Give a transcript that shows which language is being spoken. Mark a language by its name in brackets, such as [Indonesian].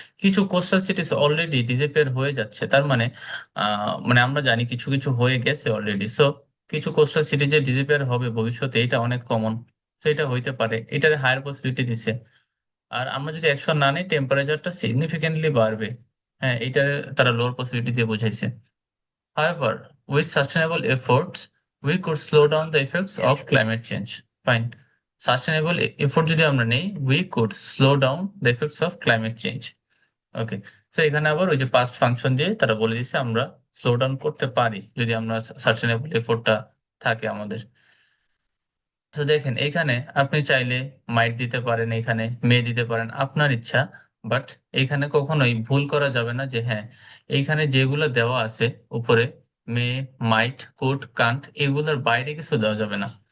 [Bangla] কিছু coastal cities already disappear হয়ে যাচ্ছে, তার মানে মানে আমরা জানি কিছু কিছু হয়ে গেছে অলরেডি। সো কিছু কোস্টাল সিটি যে ডিসঅ্যাপিয়ার হবে ভবিষ্যতে, এটা অনেক কমন। তো এটা হইতে পারে, এটার হায়ার পসিবিলিটি দিছে। আর আমরা যদি অ্যাকশন না নিই, টেম্পারেচারটা সিগনিফিকেন্টলি বাড়বে। হ্যাঁ, এটার তারা লোয়ার পসিবিলিটি দিয়ে বুঝাইছে। [English] However, with sustainable efforts, we could slow down the effects of climate change. Fine. Sustainable effort [Bangla] যদি আমরা নেই, [English] we could slow down the effects of climate change. [Bangla] ওকে, তো এখানে আবার ওই যে পাস্ট ফাংশন দিয়ে তারা বলে দিছে আমরা স্লো ডাউন করতে পারি যদি আমরা সাস্টেনেবল এফোর্টটা থাকে আমাদের। তো দেখেন এখানে আপনি চাইলে মাইট দিতে পারেন, এখানে মে দিতে পারেন, আপনার ইচ্ছা। বাট এইখানে কখনোই ভুল করা যাবে না যে হ্যাঁ, এইখানে যেগুলো দেওয়া আছে উপরে, মে, মাইট, কুড, কান্ট, এগুলোর বাইরে কিছু দেওয়া যাবে না।